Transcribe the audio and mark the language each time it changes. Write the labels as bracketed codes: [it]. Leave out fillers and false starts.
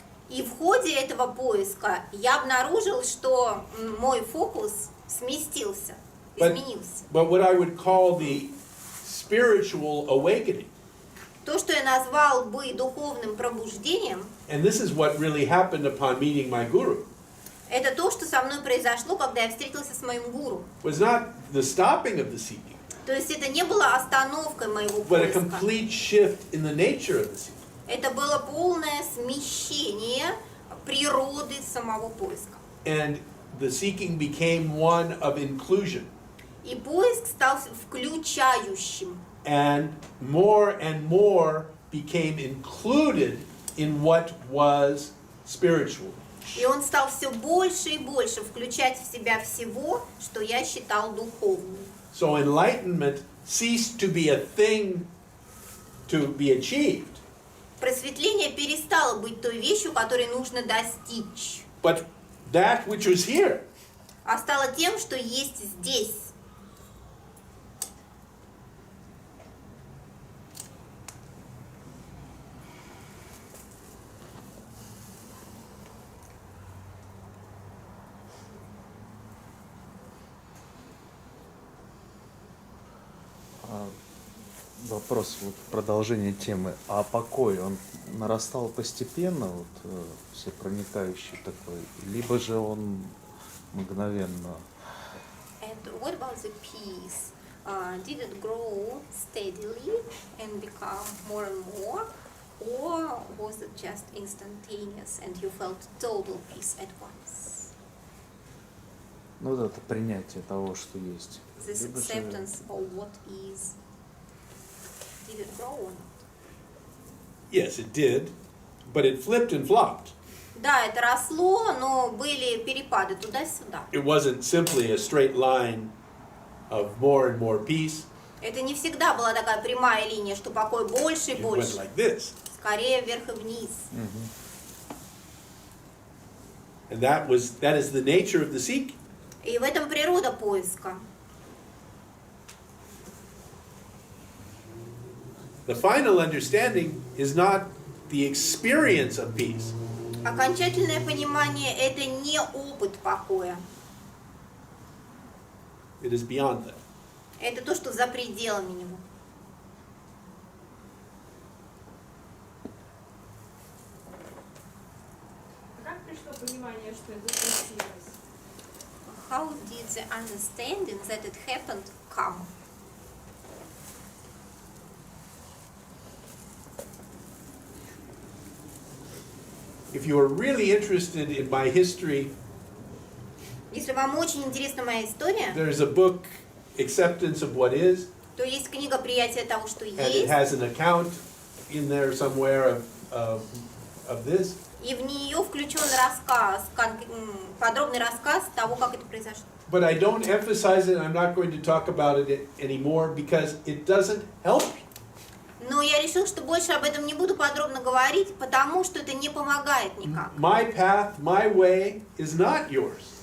[ru] И в ходе этого поиска я обнаружил, что мой фокус сместился, изменился. [en] But what I would call the spiritual awakening. [ru] То, что я назвал бы духовным пробуждением, [en] And this is what really happened upon meeting my guru. [ru] это то, что со мной произошло, когда я встретился с моим гуру. [en] Was not the stopping of the seeking, [ru] То есть это не было остановкой моего [en] but a [ru] поиска. [en] complete shift in the nature of the seeking. [ru] Это было полное смещение природы самого поиска. [en] And the seeking became one of inclusion. [ru] И поиск стал включающим. [en] And more became included in what was spiritual. [ru] И он стал все больше и больше включать в себя всего, что я считал духовным. [en] So enlightenment ceased to be a thing to be achieved, [ru] Просветление перестало быть той вещью, которой нужно достичь, [en] but that which was here. [ru] а стало тем, что есть здесь. Вопрос, вот продолжение темы. А покой, он нарастал постепенно, вот всепроникающий такой, либо же он мгновенно? [en] And what about the peace? Did it grow steadily and become more and more, or was it just instantaneous and you felt total peace at once? [ru] Ну вот это принятие того, что есть. [en] This [ru] Либо же- [en] acceptance of what is. Did it grow or not? Yes, it did, but it flipped and flopped. [ru] Да, это росло, но были перепады туда-сюда. [en] It wasn't simply a straight line of more and more peace. [ru] Это не всегда была такая прямая линия, что покой больше и [en] It went [ru] больше. [en] like this. [ru] Скорее вверх и вниз. [en] And that is the nature of the seeking. [ru] И в этом природа поиска. [en] The final understanding is not the experience of peace. [ru] Окончательное понимание – это не опыт покоя. [en] It is beyond that. [ru] Это то, что за пределами него. Как пришло понимание, что это случилось? [en] How did the understanding that it happened come? If you are really interested in my history, [ru] Если вам очень интересна моя история, [en] there's a book, Acceptance of What Is, [ru] то есть книга «Приятие того, что [en] and it [ru] есть», [en] has an account in there somewhere of this. [ru] и в нее включен рассказ, подробный рассказ того, как это произошло. [en] But I don't emphasize it, I'm not going to talk about it anymore because it doesn't help you. [ru] Но я решил, что больше об этом не буду подробно говорить, потому что это не помогает никак. [en] My path, my way is not yours.